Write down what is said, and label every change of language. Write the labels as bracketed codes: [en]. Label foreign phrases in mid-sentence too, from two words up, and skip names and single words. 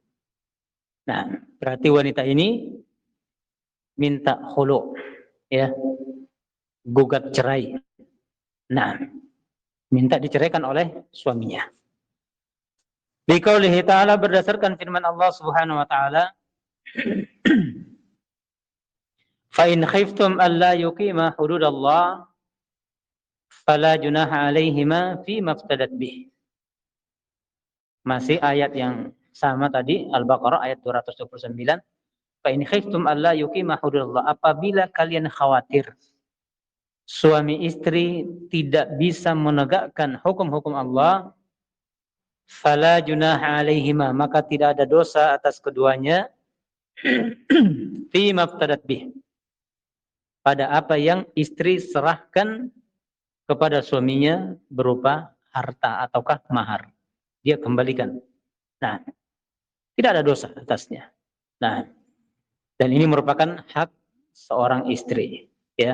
[id] Nah, berarti wanita ini minta khulu, ya, gugat cerai. Nah, minta diceraikan oleh suaminya. [ar] بقوله تعالى, [id] berdasarkan firman Allah [ar] سبحانه وتعالى, فإن خفتم ألا يقيما حدود الله فلا جناح عليهما فيما افتدت به. [id] Masih ayat yang sama tadi, Al-Baqarah ayat 229. [ar] فإن خفتم ألا يقيما حدود الله, [id] apabila kalian khawatir suami istri tidak bisa menegakkan hukum-hukum Allah, [ar] فلا جناح عليهما, [id] maka tidak ada dosa atas keduanya [ar] فيما افتدت به, [id] pada apa yang istri serahkan kepada suaminya berupa harta ataukah mahar, dia kembalikan. Nah, tidak ada dosa atasnya. Nah, dan ini merupakan hak seorang istri, ya.